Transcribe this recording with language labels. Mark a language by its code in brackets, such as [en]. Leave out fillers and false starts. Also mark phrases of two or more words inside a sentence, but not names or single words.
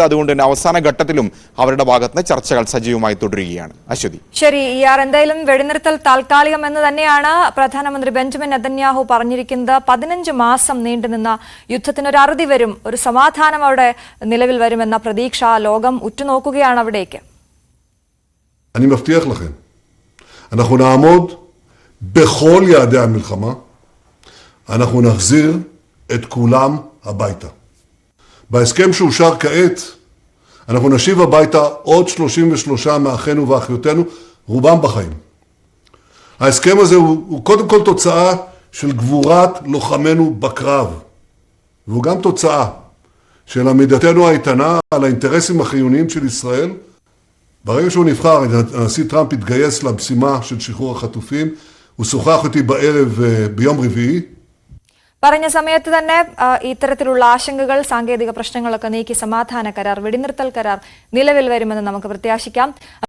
[ml] അതുകൊണ്ട് തന്നെ അവസാന ഘട്ടത്തിലും അവരുടെ ഭാഗത്ത് നിന്ന് ചർച്ചകൾ സജീവമായി തുടരുകയാണ്. അശ്വതി, ശരി, എന്തായാലും വെടിനിർത്തൽ താൽക്കാലികം എന്ന് തന്നെയാണ് പ്രധാനമന്ത്രി ബെഞ്ചമിൻ നെതന്യാഹു പറഞ്ഞിരിക്കുന്നത്. 15 മാസം നീണ്ടുനിന്ന യുദ്ധത്തിനൊരു അറുതി വരും, ഒരു സമാധാനം അവിടെ നിലവിൽ വരുമെന്ന പ്രതീക്ഷ ലോകം ഉറ്റുനോക്കുകയാണ് അവിടേക്ക്. [he] אני מבטיח לכם, אנחנו נעמוד בכל יעדי המלחמה, אנחנו נחזיר את כולם הביתה. בהסכם שאושר כעת, אנחנו נשיב הביתה עוד 33 מאחינו ואחיותינו, רובם בחיים. ההסכם הזה הוא קודם כל תוצאה של גבורת לוחמינו בקרב, והוא גם תוצאה של עמידתנו האיתנה על האינטרסים החיוניים של ישראל. ברגע שהוא נבחר, הנשיא טראמפ התגייס למשימה של שחרור החטופים, הוא שוחח אותי בערב ביום רביעי. [ml] പറഞ്ഞ സമയത്ത് തന്നെ ഇത്തരത്തിലുള്ള ആശങ്കകൾ, സാങ്കേതിക പ്രശ്നങ്ങളൊക്കെ നീക്കി സമാധാന കരാർ, വെടിനിർത്തൽ കരാർ നിലവിൽ വരുമെന്ന് നമുക്ക് പ്രത്യാശിക്കാം.